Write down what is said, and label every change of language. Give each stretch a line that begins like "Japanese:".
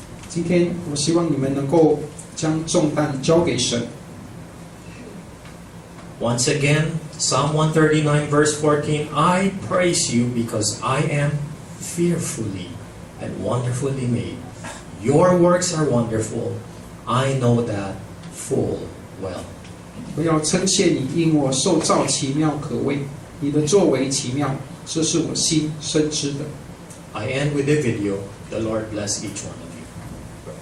Chinese: 今天我希望你们能够将重担交给神。
English: Once again, Psalm 139 verse 14, I praise you because I am fearfully and wonderfully made. Your works are wonderful. I know that full well.
Chinese: 我要称谢你，因我受造奇妙可畏，你的作为奇妙，这是我心深知的。
English: I end with a video. The Lord bless each one of you.